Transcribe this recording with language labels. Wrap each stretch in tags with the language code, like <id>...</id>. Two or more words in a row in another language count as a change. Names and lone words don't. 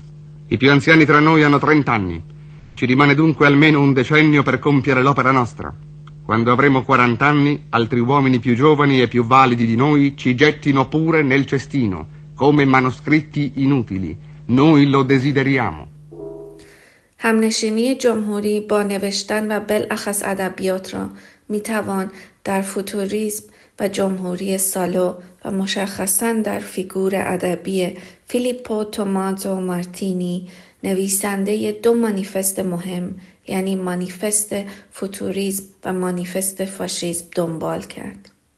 <it>I più anziani tra noi hanno 30 anni. Ci rimane dunque almeno un decennio per compiere l'opera nostra. Quando avremo 40 anni, altri uomini più giovani e più validi di noi ci gettino pure nel cestino, come manoscritti inutili. Noi lo desideriamo.</it> <fa>همنشینی جمهوری با نوشتن و بالاخص ادبیات را میتوان در فوتوریسم و جمهوری سالو و مشخصاً در فیگور ادبی فیلیپو تومازو مارتینی نویسنده دو مانیفست مهم یعنی مانیفست فوتوریسم و مانیفست فاشیسم دنبال کرد.</fa>